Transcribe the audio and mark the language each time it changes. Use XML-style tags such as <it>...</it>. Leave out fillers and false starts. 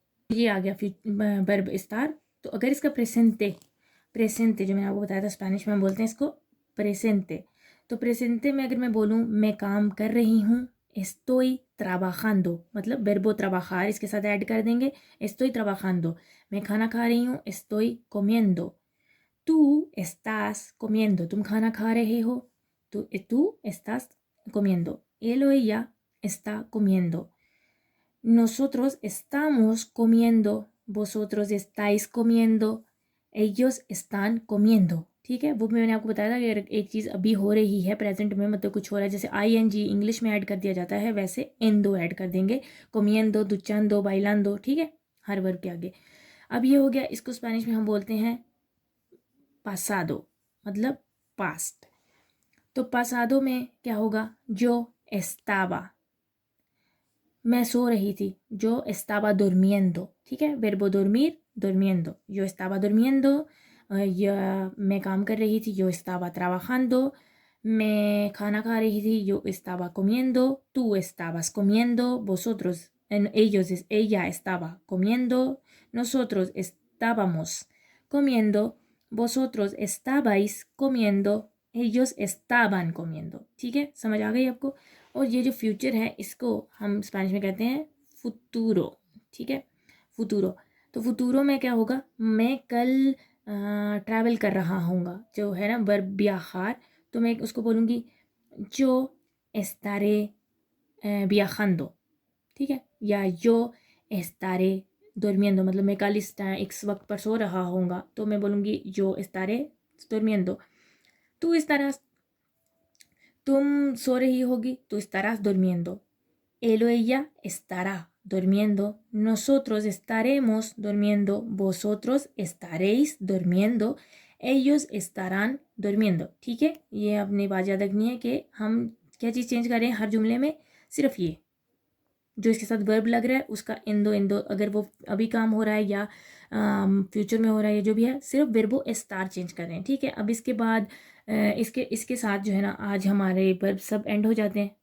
<hi>ये आ गया verb star. तो अगर इसका प्रेसेंटे जो मैंने आपको बताया था, स्पेनिश में हम बोलते हैं इसको प्रेसेंटे। तो प्रेसेंटे में अगर मैं बोलूँ मैं काम कर रही हूँ,</hi> <es>estoy trabajando,</es> <hi>मतलब</hi> <es>verbo trabajar</es> <hi>इसके साथ ऐड कर देंगे, estoy trabajando। मैं खाना खा रही हूँ,</hi> <es>estoy comiendo। tú estás comiendo,</es> <hi>तुम खाना खा रहे हो,</hi> <es>tú estás comiendo। él o ella está comiendo। nosotros estamos comiendo, vosotros estáis comiendo, ellos están comiendo।</es> <hi>ठीक है, वो मैंने आपको बताया था कि अगर एक चीज़ अभी हो रही है प्रेजेंट में, मतलब कुछ हो रहा है, जैसे ING इंग्लिश में ऐड कर दिया जाता है, वैसे एंदो ऐड कर देंगे, कोमियंदो, दुचांदो, बाइलांदो। ठीक है, हर वर्ब के आगे। अब ये हो गया, इसको स्पेनिश में हम बोलते हैं पासादो, मतलब पास्ट। तो पासादो में क्या होगा, जो एस्ताबा, मैं सो रही थी,</hi> <es>yo estaba durmiendo।</es> <hi>ठीक है,</hi> <es>verbo dormir, durmiendo। yo estaba durmiendo।</es> <hi>मैं काम कर रही थी,</hi> <es>yo estaba trabajando।</es> <hi>मैं खाना खा रही थी,</hi> <es>yo estaba comiendo। tú estabas comiendo, vosotros, ella estaba comiendo, nosotros estábamos comiendo, vosotros estabais comiendo, ellos estaban comiendo।</es> <hi>ठीक है, समझ आ गई आपको। और ये जो फ्यूचर है इसको हम स्पेनिश में कहते हैं फुतूरो। ठीक है, फुतूरो। तो फुतूरो में क्या होगा, मैं कल ट्रैवल कर रहा हूँगा, जो है ना वर्ब viajar, तो मैं उसको बोलूँगी जो</hi> <es>estaré viajando।</es> <hi>ठीक है, या</hi> <es>yo estaré durmiendo,</es> <hi>मतलब मैं कल इस वक्त पर सो रहा हूँगा, तो मैं बोलूँगी yo estaré durmiendo।</hi> <es>tú estarás,</es> <hi>तुम सो रही होगी,</hi> <es>tú estarás durmiendo। él o ella estará durmiendo, nosotros estaremos durmiendo, vosotros estaréis durmiendo, ellos estarán durmiendo।</es> <hi>ठीक है, ये अपनी बात याद रखनी है कि हम क्या चीज़ चेंज कर रहे हैं हर जुमले में, सिर्फ ये जो इसके साथ वर्ब लग रहा है उसका इंदो, अगर वो अभी काम हो रहा है या फ्यूचर में हो रहा है, या जो भी है, सिर्फ वर्बो स्टार चेंज कर रहे हैं। ठीक है, अब इसके बाद इसके साथ जो है ना आज हमारे वर्ब सब एंड हो जाते हैं।</hi>